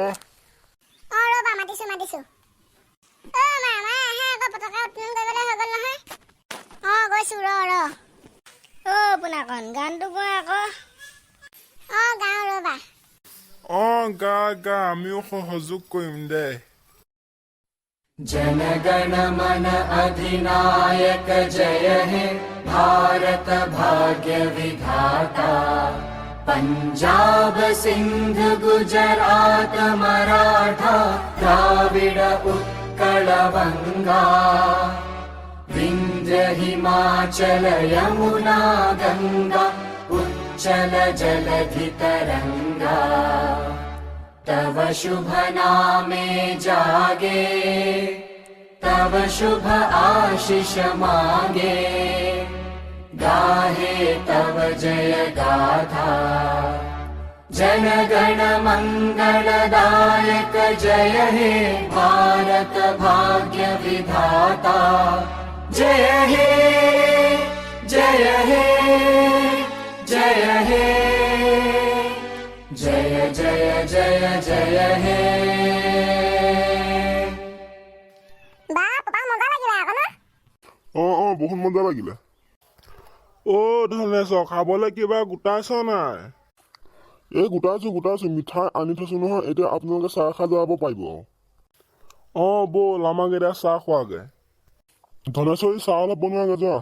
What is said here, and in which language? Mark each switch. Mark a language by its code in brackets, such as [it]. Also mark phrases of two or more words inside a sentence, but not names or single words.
[as] ৰ'বা মাতিছো মামা আহে আকৌ পতাকা উত্তোলন কৰিবলৈ হৈ গ'ল নহয় গৈছো ৰ পোনাকণ গানটো গোৱা আকৌ গাওঁ ৰ'বা গা আমিও সহযোগ কৰিম দে [bn] জনগণ মন অধিনায়ক জয় হে ভারত ভাগ্য বিধাতা পাঞ্জাব সিন্ধ গুজরাট মারাঠা দ্রাবিড় উৎকল বঙ্গ বিন্ধ্য হিমাচল যমুনা গঙ্গা উচ্ছল জলধি তরঙ্গ তব শুভ নামে জাগে তব শুভ আশিস মাগে গাহে তব জয় গাথা জনগণ মঙ্গলদায়ক জয় হে ভারত ভাগ্য বিধাতা জয় হে জয় হে জয় হে জয় জয় জয় জয় হে [as] বহুত মজা লাগিলে ধনেশ খাবলৈ কিবা গোটাইছ নাই গোটাইছো মিঠাই আনি থৈছো নহয় এতিয়া আপোনালোকে চাহ খাই যাব পাৰিব ব'ল আমাক এতিয়া চাহ খোৱাগে ধনেশ্বৰী চাহ অলপ বনোৱাগে যোৱা